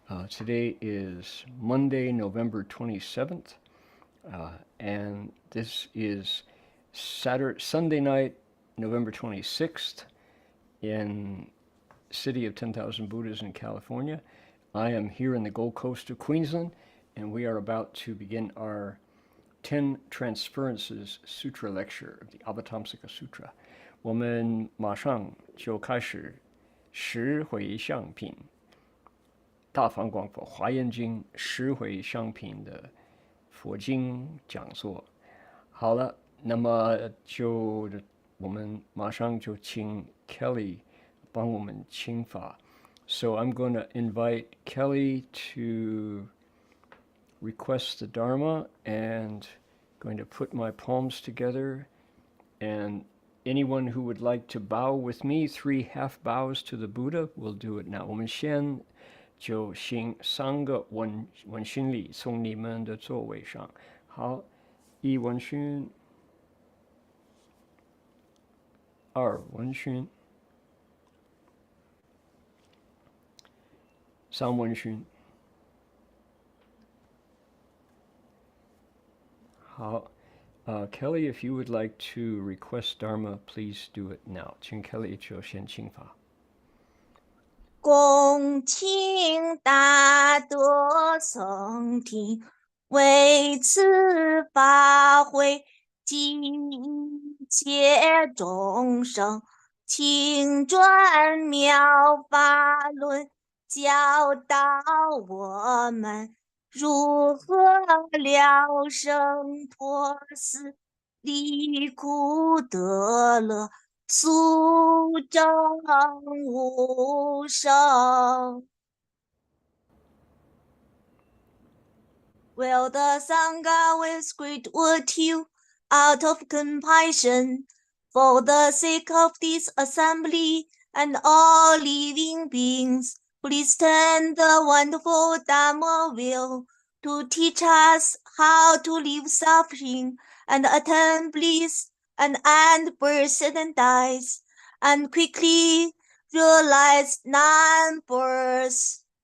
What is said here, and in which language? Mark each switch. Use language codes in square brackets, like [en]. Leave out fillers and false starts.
[en] Today is Monday, November 27th, and this is Sunday night, November 26th, in city of 10,000 Buddhas in California. I am here in the Gold Coast of Queensland, and we are about to begin our Ten Transferences Sutra lecture of the Avatamsaka Sutra. [zh] 我们马上就开始十回向品大梵广佛华严经十回向品的佛经讲座。好了，那么我们马上就请 Kelly 帮我们请法。 [en] So I'm going to invite Kelly to request the Dharma and going to put my palms together, and anyone who would like to bow with me, 3 half bows to the Buddha, will do it now. [zh] 我们先就行3个问讯礼，从你们的座位上。好，1问讯，2问讯，3问讯。 [en] 好，Kelly, if you would like to request Dharma, please do it now. [zh] 请 Kelly 就先请法。恭请大德僧听，为此法会，尽切众生，请转妙法轮，教导我们如何了生脱死，离苦得乐，速证无生。 [en] Will the Sangha with great virtue, out of compassion, for the sake of this assembly and all living beings, please turn the wonderful Dharma wheel to teach us how to leave suffering and attain bliss and end birth and dies, and quickly realize non-birth.